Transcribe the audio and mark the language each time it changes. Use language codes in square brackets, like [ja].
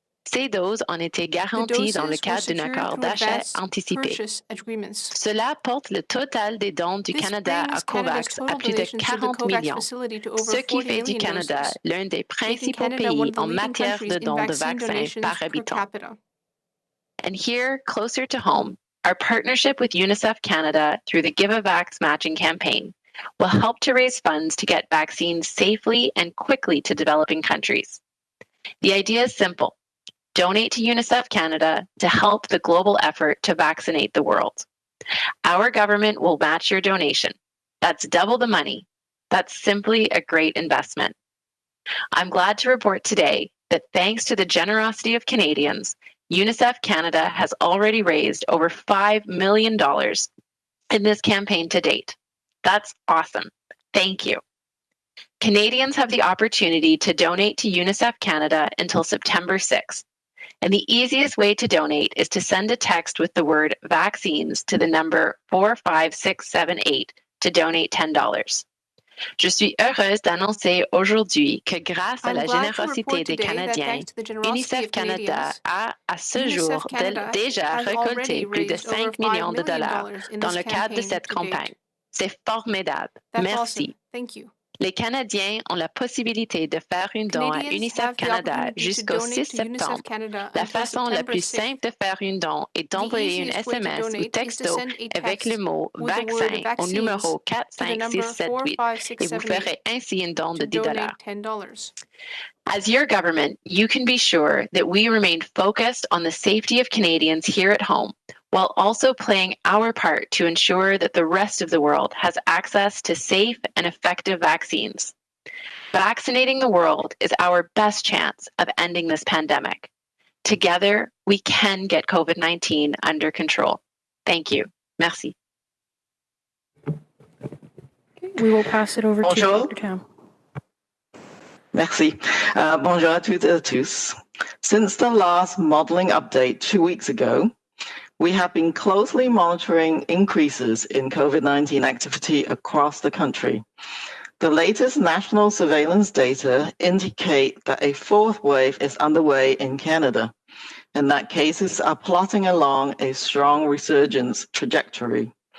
[fr] Ces doses ont été garanties dans le cadre d'un accord d'achat anticipé. Cela porte le total des dons du Canada à COVAX à plus de 40 millions, ce qui fait du Canada l'un des principaux pays en matière de dons de vaccins par habitant. [en] And here, closer to home, Our partnership with UNICEF Canada through the Give a Vax matching campaign will help to raise funds to get vaccines safely and quickly to developing countries. The idea is simple. Donate to UNICEF Canada to help the global effort to vaccinate the world. Our government will match your donation. That's double the money. That's simply a great investment. I'm glad to report today that thanks to the generosity of Canadians, UNICEF Canada has already raised over $5 million in this campaign to date. That's awesome. Thank you. Canadians have the opportunity to donate to UNICEF Canada until September 6th. And the easiest way to donate is to send a text with the word vaccines to the number 45678 to donate $10. [fr] Je suis heureuse d'annoncer aujourd'hui que grâce à la générosité des Canadiens, UNICEF Canada a, à ce jour, déjà récolté plus de 5 millions de dollars dans le cadre de cette campagne. C'est formidable. Merci. [en] Thank you. [fr] Les Canadiens ont la possibilité de faire un don à UNICEF Canada jusqu'au 6 septembre. La façon la plus simple de faire un don est d'envoyer un SMS ou texto avec le mot « vaccin » au numéro 45678 et vous ferez ainsi un don de $10. [en] As your government, you can be sure that we remain focused on the safety of Canadians here at home, while also playing our part to ensure that the rest of the world has access to safe and effective vaccines. Vaccinating the world is our best chance of ending this pandemic. Together, we can get COVID-19 under control. Thank you. Merci. We will pass it over to Dr. Tam. [fr] Merci. Bonjour à toutes et à tous. [en] Since the last modeling update 2 weeks ago, we have been closely monitoring increases in COVID-19 activity across the country. The latest national surveillance data indicate that a fourth wave is underway in Canada, and that cases are plotting along a strong resurgence trajectory.